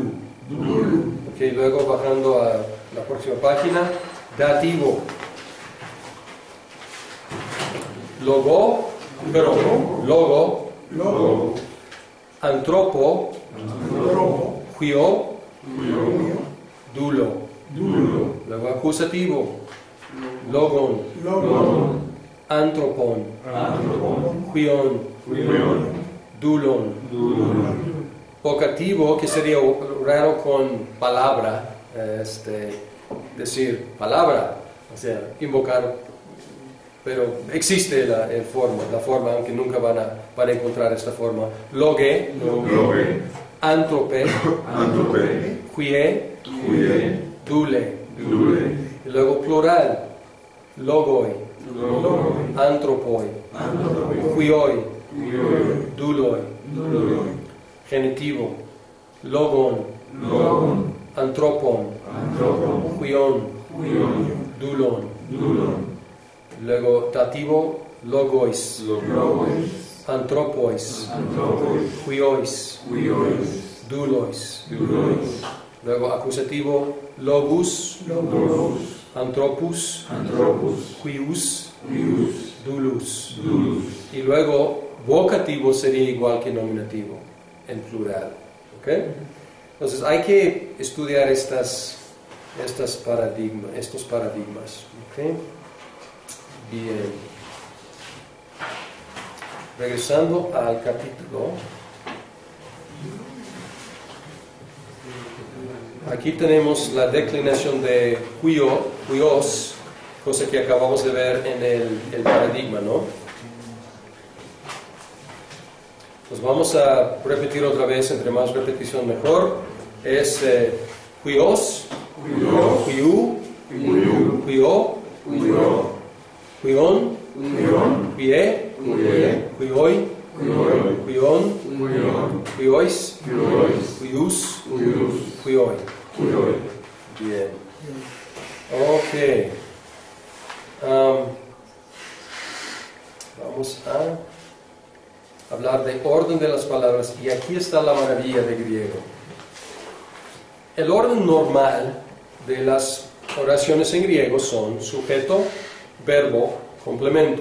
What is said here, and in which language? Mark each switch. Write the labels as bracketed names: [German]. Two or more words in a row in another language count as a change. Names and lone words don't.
[Spanish] Okay, luego bajando a la próxima página, dativo: [Greek] λόγῳ, ἀνθρώπῳ, υἱῷ, δούλῳ. [Spanish] Luego acusativo: [Greek] λόγον, ἄνθρωπον, υἱόν, δοῦλον. [Spanish] Vocativo, que sería raro con palabra, decir palabra, o sea, invocar, pero existe la forma, aunque nunca van a encontrar esta forma. [Greek] λόγε, ἄνθρωπε, υἱέ, δοῦλε. [Spanish] Y luego plural, [Greek] λόγοι, ἄνθρωποι, υἱοί, δοῦλοι. Genitivo, λόγων, ἀνθρώπων, υἱῶν, δούλων. [Spanish] Luego dativo, [Greek] λόγοις, ἀνθρώποις, υἱοῖς, δούλοις. [Spanish] Luego acusativo, [Greek] λόγους, ἀνθρώπους, υἱούς, δούλους. [Spanish] Y luego vocativo sería igual que nominativo, en plural. ¿Okay? Entonces hay que estudiar estos paradigmas. ¿Okay? Bien. Regresando al capítulo. Aquí tenemos la declinación de quios, cosa que acabamos de ver en el paradigma, ¿no? Pues vamos a repetir otra vez, entre más repetición mejor. [Greek] Es υἱός, υἱοῦ, υἱῷ, υἱόν, υἱέ, υἱοί, υἱῶν, υἱοῖς, υἱούς, υἱοί. [Spanish] Bien. Ok. Vamos a hablar de orden de las palabras, y aquí está la maravilla de griego. El orden normal de las oraciones en griego son sujeto, verbo, complemento.